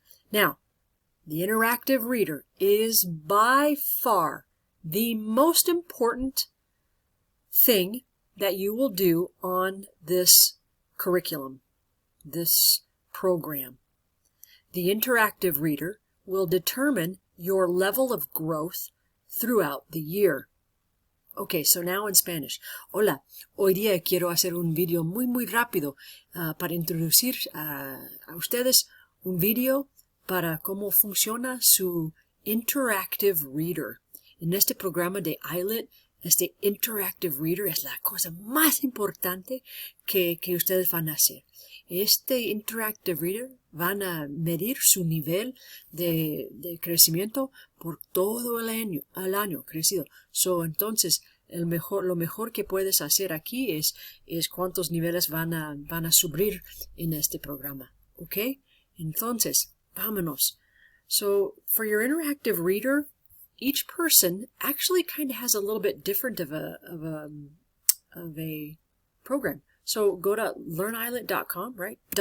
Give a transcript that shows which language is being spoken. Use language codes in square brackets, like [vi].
[en] Now, the interactive reader is by far the most important thing that you will do on this curriculum, this program. The interactive reader will determine your level of growth throughout the year. Okay, so now in Spanish. [es] Hola, hoy día quiero hacer un video muy rápido para introducir a ustedes un video para cómo funciona su interactive reader. En este programa de iLit, este interactive reader es la cosa más importante que ustedes van a hacer. Este interactive reader van a medir su nivel de crecimiento por todo el año crecido. Entonces, lo mejor que puedes hacer aquí es cuántos niveles van a subir en este programa. ¿Ok? Entonces, vámonos. [en] So, for your interactive reader, each person actually kind of has a little bit different of a program. So go to learnilit.com, right?